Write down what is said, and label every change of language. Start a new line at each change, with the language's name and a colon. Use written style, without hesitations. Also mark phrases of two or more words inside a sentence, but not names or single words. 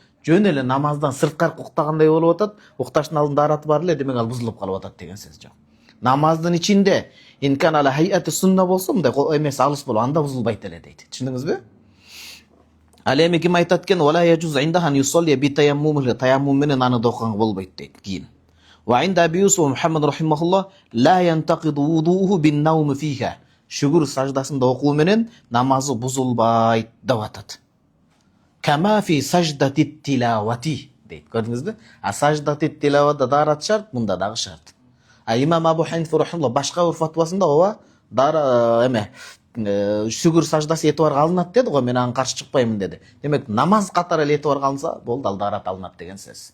Kyrgyz: Жөн эле намаздан сырткары уктагандай болуп атат. Укташтын алдында дараты бар эле, демек ал бузулуп калып атат деген сөз жок. Намаздын ичинде
Arabic: إن كان على هيئة السنة
Kyrgyz: болсо, мындай эмес алыс болуп, анда бузулбайт эле дейт. Түшүндүңүзбү? Ал эми ким айтат экен?
Arabic: ولا يجوز عندهما يصلي بتيمم,
Kyrgyz: таяммум менен аны да окуганга болбойт дейт. Кийин.
Arabic: وعند أبي يوسف محمد رحمه الله لا ينتقض وضوؤه بالنوم فيها.
Kyrgyz: Шүгүр саждасында окуу менен намазы бузулбайт деп атат.
Arabic: كما في سجدة التلاوة дейт.
Kyrgyz: Көрдүңүзбү? А саждати тилавада дарат шарт, мында дагы шарт. А имам Абу Ханифа рахимахуллах башка bir фатвасында ооба шүгүр саждасы этибарга алынат деди го, мен ага каршы чыкпаймын деди. Демек намаз катары эле этибарга алынса, болду, ал дарат алынат деген сөз.